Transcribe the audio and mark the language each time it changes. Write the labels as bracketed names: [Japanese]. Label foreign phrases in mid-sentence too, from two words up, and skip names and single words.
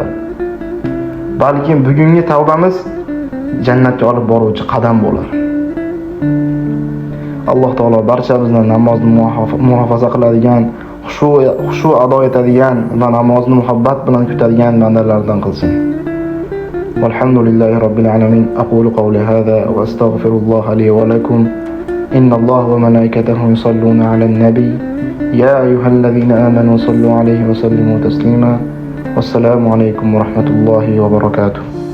[Uzbek] Balkim bugungi tavbamiz jannatga olib boruvchi qadam bo'lar. Alloh taolo barchamizni namozni muhofaza qiladigan, xushu ado etadigan va namozni muhabbat bilan kutadigan bandalardan qilsin. [Arabic] والحمد لله رب العالمين أقول قولي هذا وأستغفر الله لي ولكم. إن الله وملائكته يصلون على النبي. يا أيها الذين آمنوا صلوا عليه وسلموا تسليما. والسلام عليكم ورحمة الله وبركاته.